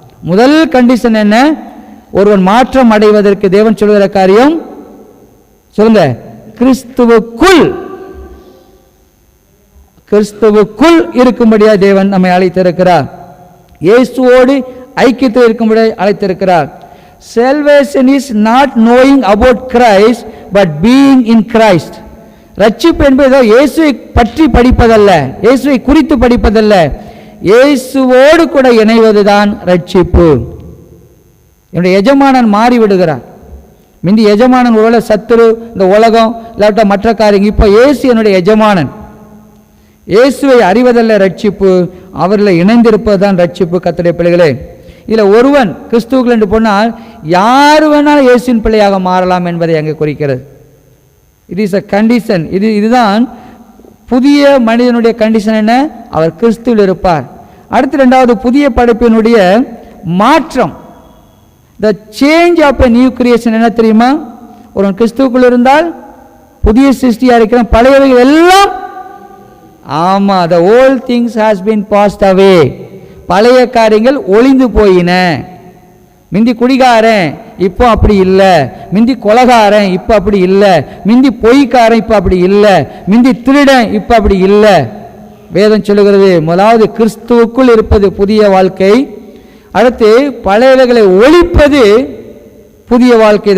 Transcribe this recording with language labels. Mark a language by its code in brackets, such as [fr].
[ta] முதல் கண்டிஷன் என்ன? ஒருவன் மாற்றம் அடைவதற்கு தேவன் சொல்கிற காரியம் சொல்லுங்க, கிறிஸ்துவுக்குள், கிறிஸ்துவுக்குள் இருக்கும்படியா தேவன் நம்மை அழைத்திருக்கிறார். இயேசுவோடு ஐக்கியத்தில் இருக்கும்படியா அழைத்திருக்கிறார். [en] Salvation is not knowing about Christ but being in Christ. [ta] ரட்சிப்பு என்பது இயேசுவை பற்றி படிப்பதல்ல, இயேசுவை குறித்து படிப்பதல்ல, இயேசுவோடு கூட இணைவதுதான் ரட்சிப்பு. என்னுடைய எஜமானன் மாறிவிடுகிறார். முந்தி எஜமானன் ஒருவேளை சத்துரு, இந்த உலகம், இல்லாட்ட மற்ற காரியங்கள். இப்போ இயேசு என்னுடைய எஜமானன். இயேசுவை அறிவதல்ல ரட்சிப்பு, அவர்களை இணைந்திருப்பது தான் ரட்சிப்பு. கர்த்தருடைய பிள்ளைகளே, இதில் ஒருவன் கிறிஸ்துவுக்குள் என்று போனால் யார் வேணாலும் இயேசுவின் பிள்ளையாக மாறலாம் என்பதை அங்கே குறிக்கிறது. [en] It is a condition. [ta] இதுதான் புதிய மனிதனுடைய கண்டிஷன். என்ன? அவர் கிறிஸ்துவில் இருப்பார். அடுத்து 2வது புதிய படைப்பினுடைய மாற்றம், [en] the change of a new creation [ta] என்ன தெரியுமா? ஒருவன் கிறிஸ்துவுக்குள் இருந்தால் புதிய சிருஷ்டியாக இருக்கிறேன், பழையவைகள் எல்லாம் ஆமா, [en] the old things has been passed away. [ta] பழைய காரியங்கள் ஒளிந்து போயின. மிந்தி குடிகாரன் இப்போ அப்படி இல்லை, மிந்தி கொலகாரன் இப்போ அப்படி இல்லை, மிந்தி பொய்க்காரன் இப்போ அப்படி இல்லை, மிந்தி திருடன் இப்போ அப்படி இல்லை. வேதம் சொல்லுகிறது, முதலாவது கிறிஸ்துவுக்குள் இருப்பது புதிய வாழ்க்கை, அடுத்து பழையவைகளை ஒழிப்பது புதிய வாழ்க்கை.